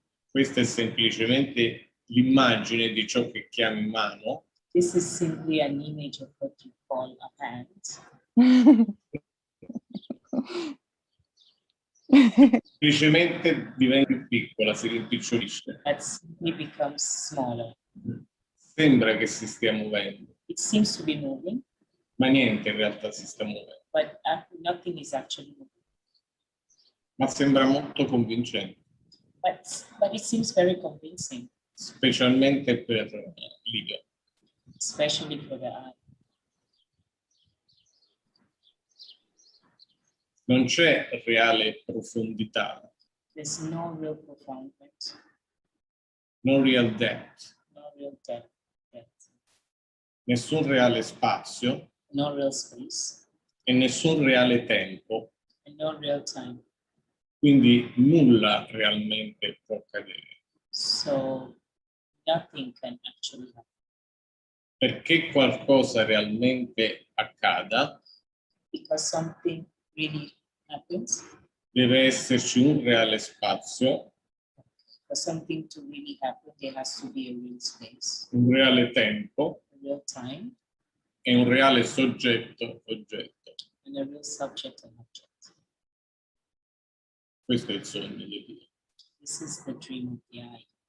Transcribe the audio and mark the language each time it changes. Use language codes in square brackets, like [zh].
[it] Questa è semplicemente l'immagine di ciò che chiami mano. [en] This is simply an image of what you call a hand. [it] Semplicemente diventa più piccola, si rimpicciolisce. [en] That simply becomes smaller. [it] Sembra che si stia muovendo, [en] It seems to be moving, [it] ma niente in realtà si sta muovendo. [en] but nothing is actually moving. [it] Ma sembra molto convincente, [en] But it seems very convincing, [it] specialmente per l'io. [en] especially for the eye. [it] Non c'è reale profondità, [en] There's no real profoundness, no real depth, no real depth, [it] nessun reale spazio [en] no real space, [it] e nessun reale tempo, [en] and no real time. [it] quindi nulla realmente può accadere. [en] So nothing can actually happen. [it] Perché qualcosa realmente accada, [en] Because something really happens, [it] deve esserci un reale spazio, [en] for something to really happen, there has to be a real space, [it] un reale tempo [en] a real time, [it] e un reale soggetto-oggetto. [en] and a real subject and object. [it] Questo è il sogno di Dio. [en] This is the dream of the eye.